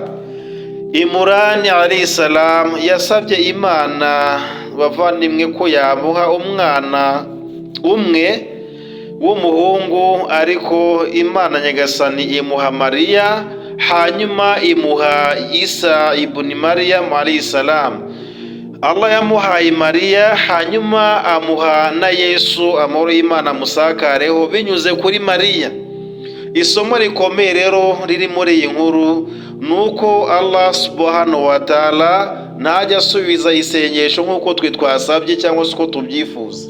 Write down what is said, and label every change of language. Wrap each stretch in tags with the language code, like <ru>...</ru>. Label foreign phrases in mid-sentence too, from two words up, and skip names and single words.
<rw>Imurani</rw> <ar>عليه السلام</ar> <rw>yasabye Imana, bavandimwe, ko yamuha umwana umwe w'umuhungu, ariko Imana Nyagasani imuha Mariya, hanyuma imuha Isa ibn Maryam</rw> <ar>عليه السلام.</ar> <rw>Allah yamuhaye Mariya, hanyuma amuha na Yesu, amahoro y'Imana amusakareho, binyuze kuri Mariya. Isomo rikomeye rero riri muri iyi nkuru nuko Allah</rw> <ar>سبحانه وتعالى</ar> <rw>ntajya asubiza isengesho nk'uko twe twasabye cyangwa se uko tubyifuza.</rw>